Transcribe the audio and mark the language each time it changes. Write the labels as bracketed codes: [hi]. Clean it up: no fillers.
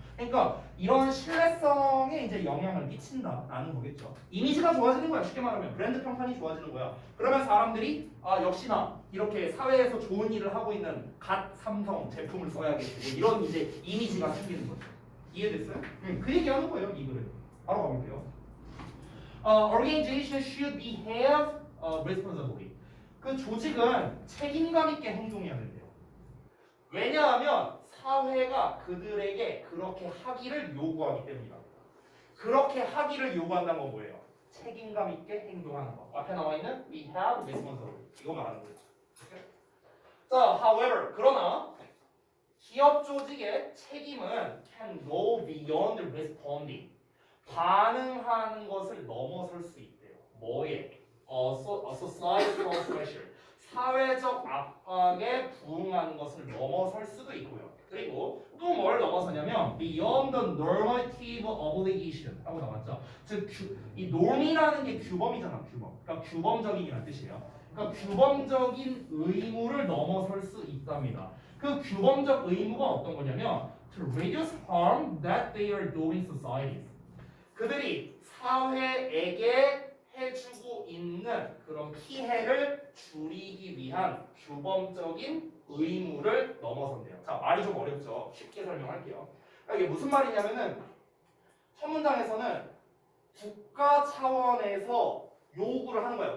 [ko] 그러니까 이런 신뢰성에 이제 영향을 끼친다라는 거겠죠. 이미지가 좋아지는 거야. 쉽게 말하면 브랜드 평판이 좋아지는 거야. 그러면 사람들이 역시나 이렇게 사회에서 좋은 일을 하고 있는 갓 삼성 제품을 써야겠고 이런 이제 이미지가 생기는 거죠. 이해됐어요? 그 얘기하는 거예요. 이 글을 바로 가볼게요. [en] Organization should behave responsibly. [ko] 그 조직은 책임감 있게 행동해야 된대요. 왜냐하면 사회가 그들에게 그렇게 하기를 요구하기 때문이다. 그렇게 하기를 요구한다는 건 뭐예요? 책임감 있게 행동하는 거. 앞에 나와 있는 [en] we have responsibility. [ko] 이거 말하는 거죠. 자, however, 그러나 기업 조직의 책임은 [en] can go beyond responding. [ko] 반응하는 것을 넘어설 수 있대요. 뭐에? [en] societal pressure. [ko] 사회적 압박에 부응하는 것을 넘어설 수도 있고요. 그리고 또 뭘 넘어서냐면 [en] beyond the normative obligation [ko] 하고 나왔죠. 즉 이 norm이라는 게 규범이잖아. 규범. 그러니까 규범적인이라는 뜻이에요. 그러니까 규범적인 의무를 넘어설 수 있답니다. 그 규범적 의무가 어떤 거냐면 [en] to reduce harm that they are doing society. [ko] 그들이 사회에게 해주고 있는 그런 피해를 줄이기 위한 규범적인 의무를 넘어선대요. 자, 말이 좀 어렵죠. 쉽게 설명할게요. 그러니까 이게 무슨 말이냐면은 첫 문장에서는 국가 차원에서 요구를 하는 거야.